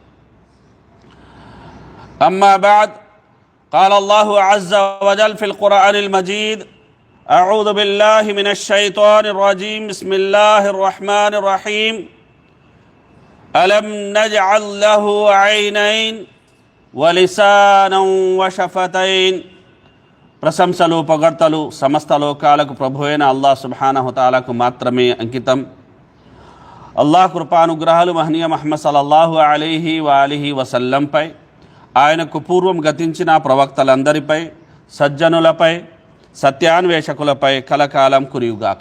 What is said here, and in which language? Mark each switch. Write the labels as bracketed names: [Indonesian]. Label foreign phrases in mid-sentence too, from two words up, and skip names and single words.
[Arabic] أما بعد، قال الله عز وجل في القرآن المجيد: أعوذ بالله من الشيطان الرجيم، بسم الله الرحمن الرحيم. ألم نجعل له عينين ولسانا وشفتين. [Telugu] ప్రశంసలు పొగడ్తలు సమస్త లోకాలకు ప్రభు అయిన [Arabic] الله سبحانه تعالى [Telugu] మాత్రమే అంకితం. అల్లాహ్ కృపానుగ్రహాలు మహనీయ ముహమ్మద్ [Arabic] صلى الله عليه وآله وسلم, [Telugu] ఆయనకు పూర్వం గతించిన ప్రవక్తలందరిపై, సజ్జనులపై, సత్యాన్వేషకులపై కలకాలం కురియుగాక.